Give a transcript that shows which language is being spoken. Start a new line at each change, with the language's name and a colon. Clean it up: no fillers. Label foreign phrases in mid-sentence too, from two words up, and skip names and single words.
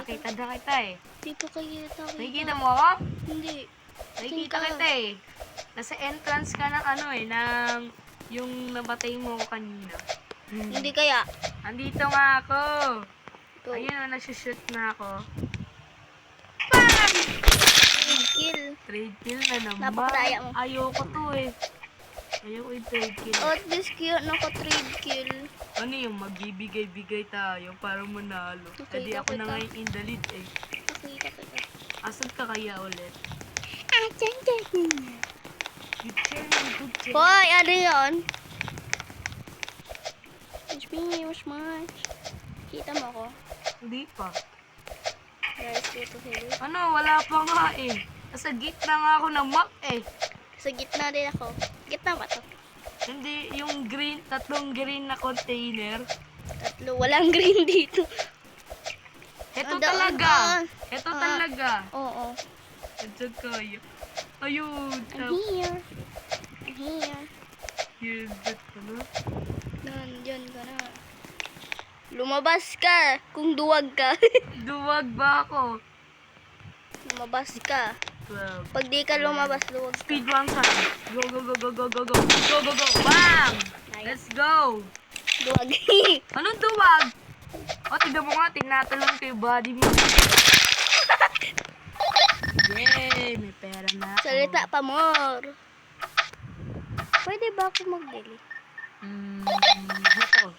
Filipino: Nakita na kita eh. Di pa kayo kita. Nakikita mo ako? Hindi. Nakikita Saan ka? kita eh. Nasa entrance ka ng ng yung nabatay mo kanina. Hindi kaya. Andito nga ako. Go. Ayun o, nasushoot na ako. Kill.
English: Trade kill
Filipino: na naman. Napakadaya mo. Ayoko to eh. Ayoko yung
English: trade kill. Oh, at least cute. Naka-trade kill.
Filipino: Ano yung magbibigay-bigay tayo para manalo? Okay, Hindi ako okay na ka. ngayon
English: in the lead
Filipino: eh. Nakita kita. Asan ka kaya ulit?
English: Good chance, good chance.
Filipino: Hoy, ano yun?
English: Push me, push much.
Filipino: Kita mo ako? Hindi pa. Guys, dito sila. Ano, wala pa nga eh. Nasa gitna nga ako ng map eh. Sa gitna din ako. Gitna ba to? Hindi, yung green, tatlong green na container. Tatlo. Walang green dito. Ito Doon, talaga. doon. Ito Ah. talaga. Oo. Andiyan kayo. Ayun.
English: I'm here. I'm here.
Filipino: Yun, ba't ano? Nandyan ka na. Lumabas ka kung duwag ka. Duwag ba ako? Lumabas ka. 12. Pag di ka lumabas, duwag ka.
English: Speed one time. Go, go, go, go, go, go, go. Go, go, go. Bam! Let's go.
Filipino: Duwag. Anong duwag? O, tignan mo nga. Tinatalon ko yung body mo. Yay! May pera na ako. Salita pa more. Pwede ba ako mag-delete? Ito.